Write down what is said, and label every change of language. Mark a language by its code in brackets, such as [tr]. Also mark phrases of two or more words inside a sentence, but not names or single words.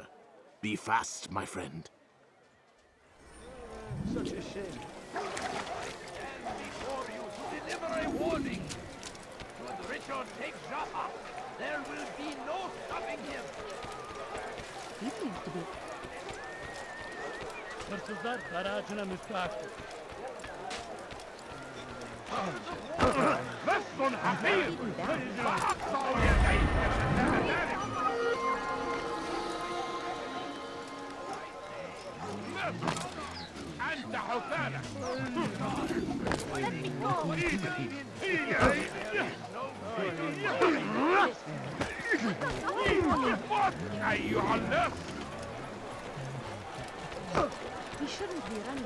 [en] Be fast, my friend. Such a shame. I stand before you to deliver a warning. Should Richard take Jaffa, there will be no stopping him. He seems to be. [tr] Hırsızlar garajına müstahak. [ar] لست حقير فأقطع يديك أنت حفالة أيها اللص [en] He shouldn't be running.